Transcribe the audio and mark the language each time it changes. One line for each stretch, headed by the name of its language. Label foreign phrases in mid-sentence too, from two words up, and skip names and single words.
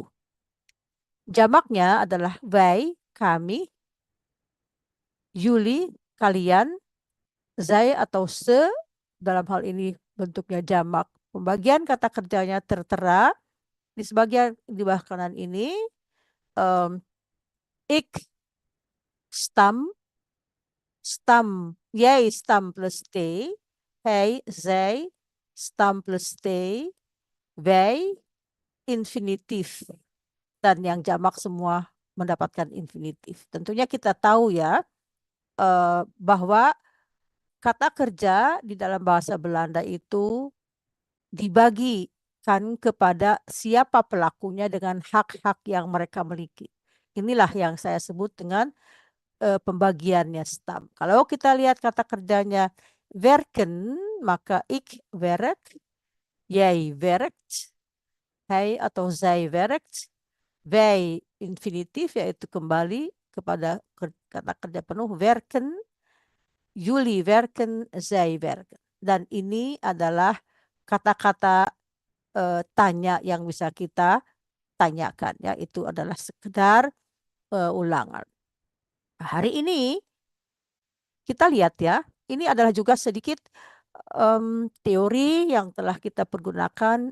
Indonesian: Jamaknya adalah wij, kami, jullie, kalian, zij atau se, dalam hal ini bentuknya jamak. Pembagian kata kerjanya tertera di sebagian di bawah kanan ini.
Dutch: em, Ik, stam, jij, stam plus t. Hij, zij, stam plus t. Wij,
Indonesian: infinitif. Dan yang jamak semua mendapatkan infinitif. Tentunya kita tahu ya bahwa kata kerja di dalam bahasa Belanda itu dibagikan kepada siapa pelakunya dengan hak-hak yang mereka miliki. Inilah yang saya sebut dengan pembagiannya stam. Kalau kita lihat kata kerjanya werken, maka
Dutch: ik werk, jij werkt, hij
Indonesian: atau
Dutch: zij werkt, wij
Indonesian: infinitif yaitu kembali kepada kata kerja penuh
Dutch: werken, jullie werken, zij werken.
Indonesian: Dan ini adalah kata-kata tanya yang bisa kita tanyakan ya, itu adalah sekedar ulangan. Hari ini kita lihat ya, ini adalah juga sedikit teori yang telah kita pergunakan.